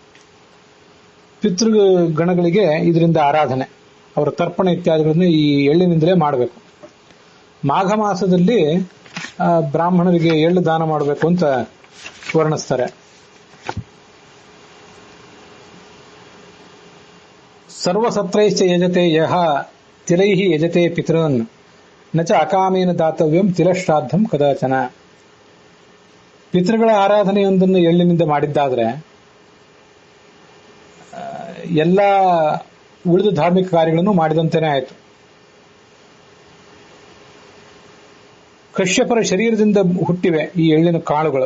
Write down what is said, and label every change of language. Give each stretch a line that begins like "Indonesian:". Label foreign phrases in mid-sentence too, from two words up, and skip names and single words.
Kannada: ಪಿತೃಗಣಗಳಿಗೆ ಇದರಿಂದ ಆರಾಧನೆ, ಅವರ ತರ್ಪಣ ಇತ್ಯಾದಿಗಳನ್ನು ಈ ಎಳ್ಳಿನಿಂದಲೇ ಮಾಡಬೇಕು. ಮಾಘ ಮಾಸದಲ್ಲಿ ಬ್ರಾಹ್ಮಣರಿಗೆ ಎಳ್ಳು ದಾನ ಮಾಡಬೇಕು ಅಂತ ವರ್ಣಿಸ್ತಾರೆ.
Sanskrit: ಸರ್ವಸತ್ರೈಶ್ಚ ಯಜತೆ ಯಹ ತಿಲೈಹಿ ಯಜತೆ ಪಿತೃನ್ ನಚ ಅಕಾಮೇನ ದಾತವ್ಯಂ ತಿಲಶ್ರಾದ್ದಂ ಕದಾಚನ.
Kannada: ಪಿತೃಗಳ ಆರಾಧನೆಯೊಂದನ್ನು ಎಳ್ಳಿನಿಂದ ಮಾಡಿದ್ದಾದ್ರೆ ಎಲ್ಲ ಉಳಿದ ಧಾರ್ಮಿಕ ಕಾರ್ಯಗಳನ್ನು ಮಾಡಿದಂತೆಯೇ ಆಯಿತು. ಕಶ್ಯಪರ ಶರೀರದಿಂದ ಹುಟ್ಟಿವೆ ಈ ಎಳ್ಳಿನ ಕಾಳುಗಳು.